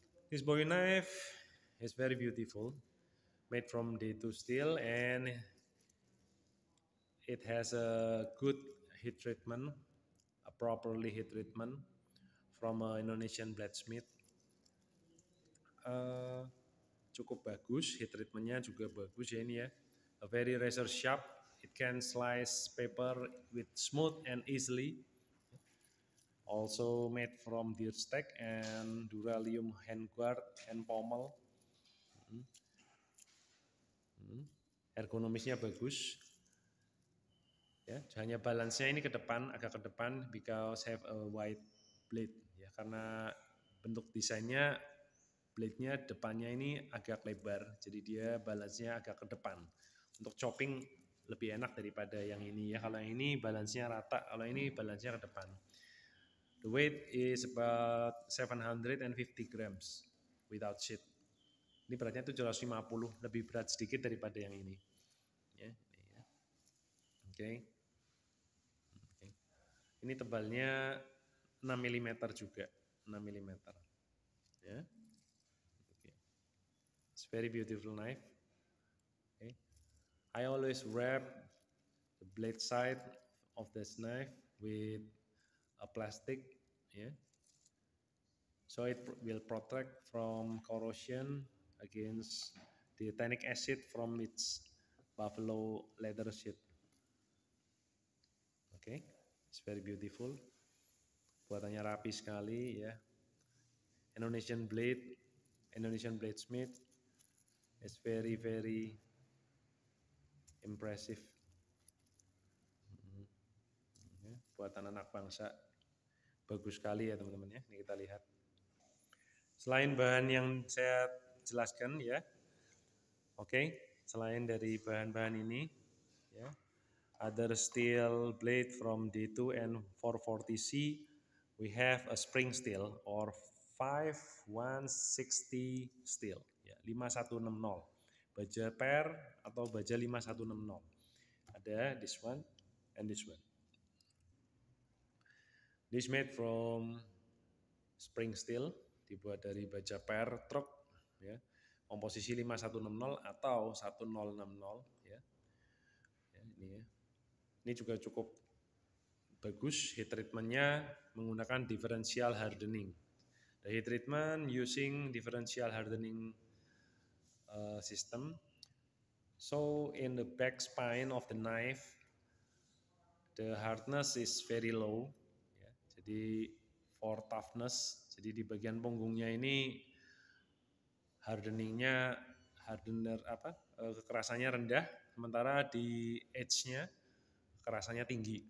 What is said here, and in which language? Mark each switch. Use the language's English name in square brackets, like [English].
[English] This Bowie knife is very beautiful, made from D2 steel, and it has a good heat treatment, a properly heat treatment from a Indonesian blacksmith. [Indonesian] Cukup bagus, heat treatmentnya juga bagus ya ini ya. [English] A very razor sharp, it can slice paper with smooth and easily. Also made from deer stack and duralium handguard and pommel. [Indonesian] Ergonomisnya bagus. Ya, hanya balance-nya ini ke depan, agak ke depan [English] because have a wide blade [Indonesian] ya, karena bentuk desainnya blade-nya depannya ini agak lebar, jadi dia balance-nya agak ke depan. Untuk chopping lebih enak daripada yang ini ya. Kalau yang ini balance-nya rata, kalau ini balance-nya ke depan. [English] The weight is about 750 grams without sheet. [Indonesian] Ini beratnya 750, lebih berat sedikit daripada yang ini. Ya, ya. Oke. Ini tebalnya 6 mm juga, 6 mm. Ya. Okay. [English] It's very beautiful knife. Okay. I always wrap the blade side of this knife with a plastic, yeah. So it will protect from corrosion against the tannic acid from its buffalo leather sheet. Okay, it's very beautiful. [Indonesian] Buatannya rapi sekali ya. [English] Indonesian bladesmith is very impressive. [Indonesian] Buatan anak bangsa bagus sekali ya teman-teman ya. Ini kita lihat. Selain bahan yang saya jelaskan ya, oke, selain dari bahan-bahan ini, ya, [English] other steel blade from D2 and 440C, we have a spring steel or 5160 steel, [Indonesian] ya, 5160, baja per atau baja 5160. Ada [English] this one and this one. This made from spring steel, [Indonesian] dibuat dari baja per truk ya, komposisi 5160 atau 1060 ya. Ya, ini ya. Ini juga cukup bagus, heat treatmentnya menggunakan differential hardening. [English] The heat treatment using differential hardening system. So in the back spine of the knife, the hardness is very low. [Indonesian] Ya. Jadi [English] for toughness, [Indonesian] jadi di bagian punggungnya ini kekerasannya rendah, sementara di edge-nya kekerasannya tinggi.